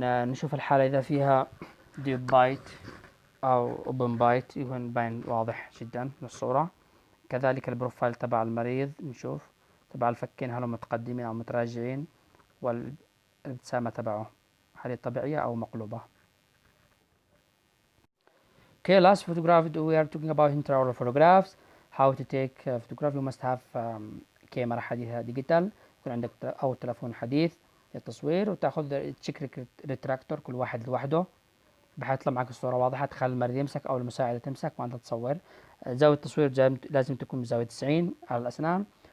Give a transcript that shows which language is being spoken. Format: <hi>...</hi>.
<ar>نشوف الحالة إذا فيها ديب بايت أو أوبن بايت يكون باين واضح جدا من الصورة. كذلك البروفايل تبع المريض نشوف تبع الفكين هل هم متقدمين أو متراجعين، والابتسامة تبعه هل هي طبيعية أو مقلوبة.</ar> <en>Okay, last photograph we are talking about intraoral photographs. How to take photograph. You must have</en> <ar>كاميرا حديثة ديجيتال، يكون عندك أو تلفون حديث للتصوير، وتاخذ تشيك ريتراكتور كل واحد لوحده بحيث تطلع معك الصورة واضحة. تخلي المريض يمسك أو المساعدة تمسك وأنت تصور. زاوية التصوير لازم تكون بزاوية 90 على الأسنان.</ar>